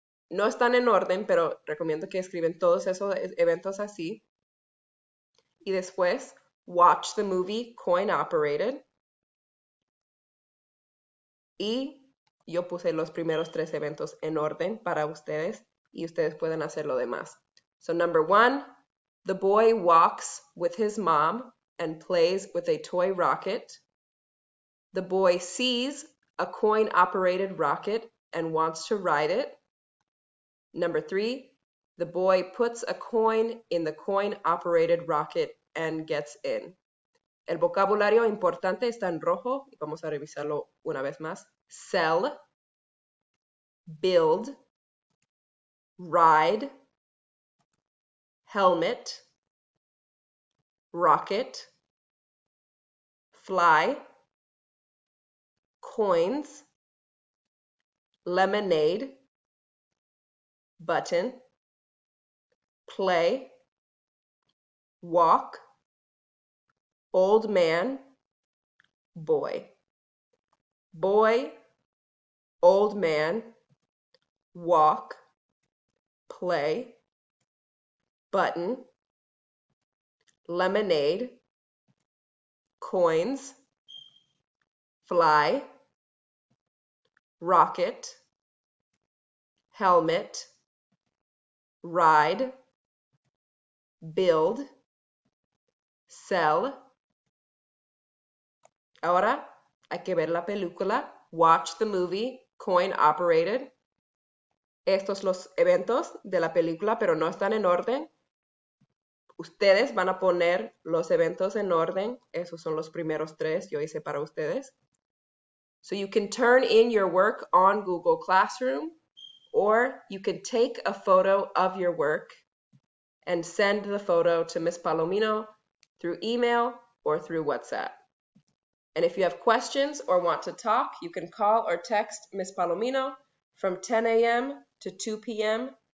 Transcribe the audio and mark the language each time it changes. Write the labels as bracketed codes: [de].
[es] No están en orden, pero recomiendo que escriben todos esos eventos así. Y después, [en] watch the movie Coin Operated. [es] Y yo puse los primeros 3 eventos en orden para ustedes y ustedes pueden hacer lo demás. [en] So number 1, the boy walks with his mom and plays with a toy rocket. The boy sees a coin-operated rocket and wants to ride it. Number 3, the boy puts a coin in the coin-operated rocket and gets in. [es] El vocabulario importante está en rojo y vamos a revisarlo una vez más. [en] Sell, build, ride, helmet, rocket, fly, coins, lemonade, button, play, walk, old man, boy. Boy, old man, walk, play, button, lemonade, coins, fly, rocket, helmet, ride, build, sell. [es] Ahora hay que ver la película. [en] Watch the movie Coin Operated. [es] Estos los eventos de la película, pero no están en orden. Ustedes van a poner los eventos en orden. Esos son los primeros 3 yo hice para ustedes. [en] So you can turn in your work on Google Classroom, or you can take a photo of your work and send the photo to Miss Palomino through email or through WhatsApp. And if you have questions or want to talk, you can call or text Miss Palomino from 10 a.m. to 2 p.m.